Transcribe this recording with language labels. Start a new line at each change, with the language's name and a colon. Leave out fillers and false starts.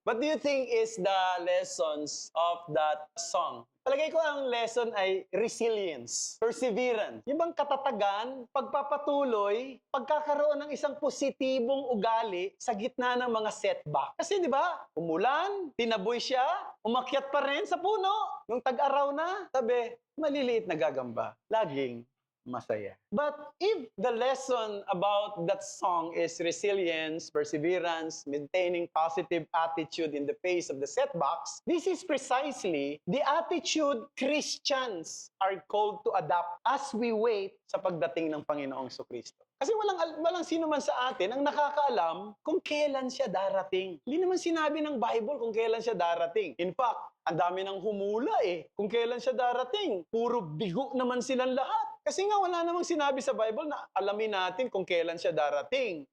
English: What do you think is the lessons of that song?
Filipino: Palagay ko ang lesson ay
English: resilience, perseverance.
Filipino: Yung bang katatagan, pagpapatuloy, pagkakaroon ng isang positibong ugali sa gitna ng mga setback. Kasi di ba, umulan, tinaboy siya, umakyat pa rin sa puno. Nung tag-araw na, sabi, maliliit na gagamba, laging masaya.
English: But if the lesson about that song is resilience, perseverance, maintaining positive attitude in the face of the setbacks, this is precisely the attitude Christians are called to adopt as we wait
Filipino: sa pagdating ng Panginoong Jesucristo. Kasi walang sino man sa atin ang nakakaalam kung kailan siya darating. Hindi naman sinabi ng Bible kung kailan siya darating.
English: In fact,
Filipino: ang dami nang humula kung kailan siya darating. Puro bigo naman silang lahat. Kasi nga wala namang sinabi sa Bible na alamin natin kung kailan siya darating.